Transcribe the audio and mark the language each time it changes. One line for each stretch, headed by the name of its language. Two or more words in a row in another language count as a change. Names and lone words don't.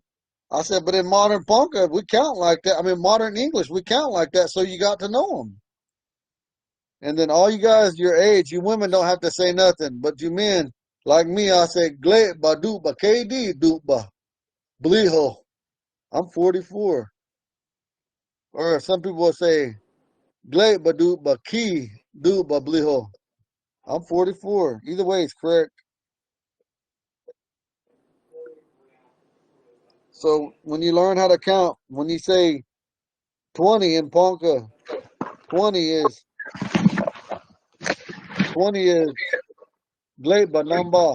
English: I said, but in modern Ponca, we count like that. I mean, modern English, we count like that, so you got to know them. And then all you guys your age, you women don't have to say nothing. But you men, like me, I say,
Omaha-Ponca: gleba duba, KD duba, bliho.
English: I'm 44. Or some people will say,
Omaha-Ponca: gleba duba, ki duba, bliho.
English: I'm 44. Either way is correct. So when you learn how to count, when you say 20 in Ponca, 20 is
Omaha-Ponca: gleba namba.